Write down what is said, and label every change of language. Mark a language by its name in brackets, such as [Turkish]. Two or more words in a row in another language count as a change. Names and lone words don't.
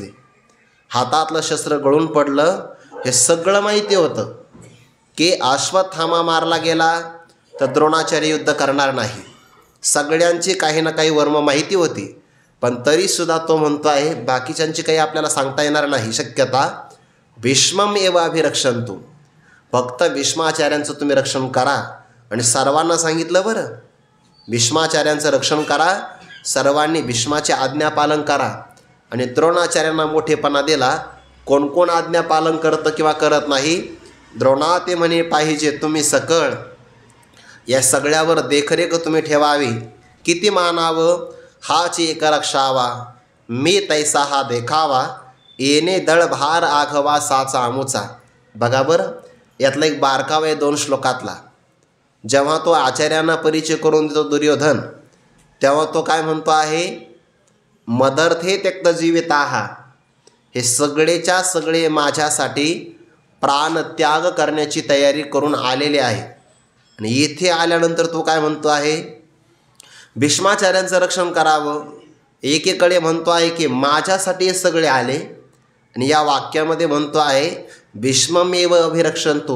[Marathi] हातातलं शस्त्र गळून पडलं. हे सगळं माहिती होतं की अश्वत्थामा मारला गेला तर द्रोणाचार्य युद्ध करणार नाही. सगळ्यांची काही ना काही वर्म माहिती होती, पण तरीसुद्धा तो म्हणतो आहे बाकीच्यांची काही आपल्याला सांगता येणार नाही शक्यता. [Sanskrit] भीष्मम एव अभिरक्षन्तु, [Marathi] फक्त भीष्माचार्यांचं तुम्ही रक्षण करा. आणि सर्वांना सांगितलं बरं, भीष्माचार्यांचं रक्षण करा, सर्वांनी भीष्माचे आज्ञापालन करा. आणि द्रोणाचार्यांना मोठेपणा दिला. कोण कोण आज्ञापालन करतं किंवा करत नाही? द्रोणा ते म्हणे पाहिजे तुम्ही सकळ, या सगळ्यावर देखरेख तुम्ही ठेवावी. किती मानावं हाच एक रक्षावा, मी तैसा हा देखावा, येणे दळभार आघवा साचा आमुचा. बघा बरं, यातला एक बारकावा आहे 2 श्लोकातला. जेव्हा तो आचार्यांना परिचय करून देतो दुर्योधन, तेव्हा तो काय म्हणतो आहे, [Sanskrit] मदर्थे त्यक्त जीविताहा, [Marathi] हे सगळेच्या सगळे माझ्यासाठी प्राणत्याग करण्याची तयारी करून आलेले आहे. आणि येथे आल्यानंतर तो काय म्हणतो आहे, भीष्माचार्यांचं रक्षण करावं. एकीकडे म्हणतो आहे की माझ्यासाठी हे सगळे आले, आणि या वाक्यामध्ये म्हणतो आहे [Sanskrit] भीष्ममेव अभिरक्षन्तु.